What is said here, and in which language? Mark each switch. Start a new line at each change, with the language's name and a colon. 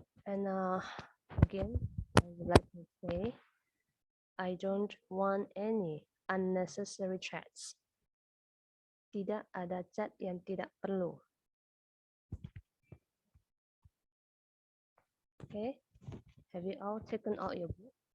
English: And again, I would like to say, I don't want any unnecessary chats.
Indonesian: Tidak ada chat yang tidak perlu.
English: Okay, have you all taken out your book?